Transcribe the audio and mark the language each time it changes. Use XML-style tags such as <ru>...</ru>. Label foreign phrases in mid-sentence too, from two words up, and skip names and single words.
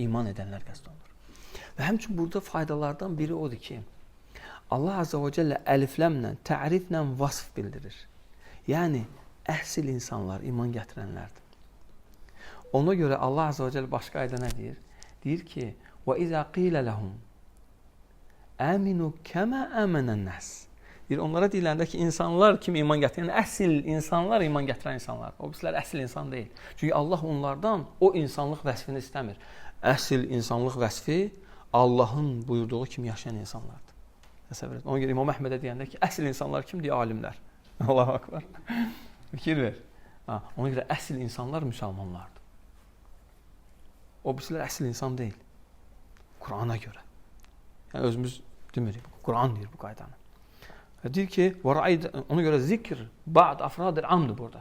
<az>İman edənlər qəsd olunur. Və həmçin burada faydalardan biri odur ki,</az> <ar>الله عز وجل</ar> <az>əlifləmlə, təriflə vasf bildirir. Yəni, əhsil insanlar, iman gətirənlərdir. Ona görə</az> <ar>الله عز وجل</ar> <az>başqa ayda nə deyir? Deyir ki,</az> <ar>وَإِذَا قِيلَ لَهُمْ آمِنُوا كَمَا آمَنَ النَّاسِ.</ar> <az>Deyir, onlara deyiləndə ki, insanlar kimi iman gətirən, əsl insanlar iman gətirən insanlar. O bizlər əsl insan deyil. Çünki Allah onlardan o insanlıq vəsfini istəmir. Əsl insanlıq vəsfi Allahın buyurduğu kimi yaşayan insanlardır. Təsəvvür et. Ona görə İmam Əhmədə deyəndə ki, əsl insanlar kim deyə alimlər.</az> <ar>الله أكبر.</ar> <az>Fikir ver. Ona görə əsl insanlar müsəlmanlardır. O bizlər əsl insan deyil. Qur'ana görə. Yəni özümüz demirik. Qur'an deyir bu qaydanı. Deyir ki, ona görə zikr, ba'd afradır amdır burada.</az>